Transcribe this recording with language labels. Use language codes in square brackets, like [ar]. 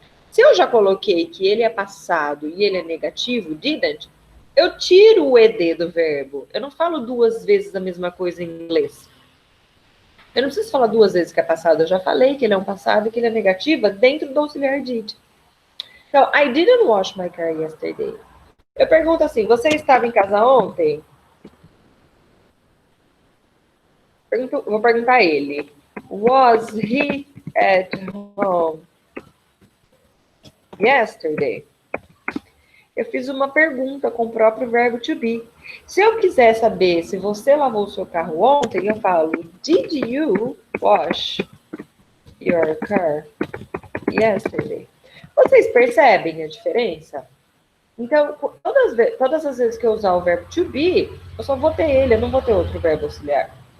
[pt] Se eu já coloquei que ele é passado e ele é negativo, didn't, eu tiro o ED do verbo. Eu não falo 2 vezes a mesma coisa em inglês. Eu não preciso falar 2 vezes que é passado. Eu já falei que ele é um passado e que ele é negativa dentro do auxiliar did. [en] Então, I didn't wash my car yesterday. [pt] Eu pergunto assim, você estava em casa ontem? Vou perguntar a ele. [en] Was he at home yesterday? [pt] Eu fiz uma pergunta com o próprio verbo to be. Se eu quiser saber se você lavou o seu carro ontem, eu falo, [en] did you wash your car yesterday? [pt] Vocês percebem a diferença? Então, todas as vezes que eu usar o verbo to be, eu só vou ter ele, eu não vou ter outro verbo auxiliar.